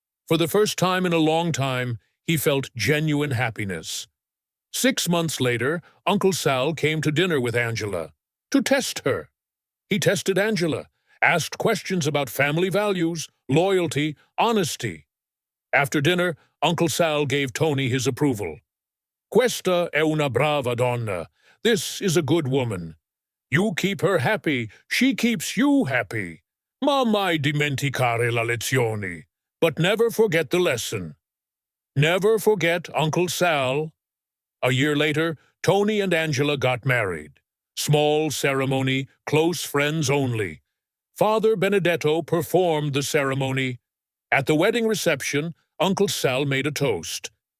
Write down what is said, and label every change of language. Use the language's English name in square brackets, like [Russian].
[English] For the first time in a long time, he felt genuine happiness. 6 months later, Uncle Sal came to dinner with Angela to test her. He tested Angela, asked questions about family values, loyalty, honesty. After dinner, Uncle Sal gave Tony his approval. [Italian] "Questa è una brava donna. [English] This is a good woman. You keep her happy, she keeps you happy. [Italian] Ma mai dimenticare la lezione. [English] But never forget the lesson." Never forget Uncle Sal. A year later, Tony and Angela got married. Small ceremony, close friends only. Father Benedetto performed the ceremony. At the wedding reception, Uncle Sal made a toast.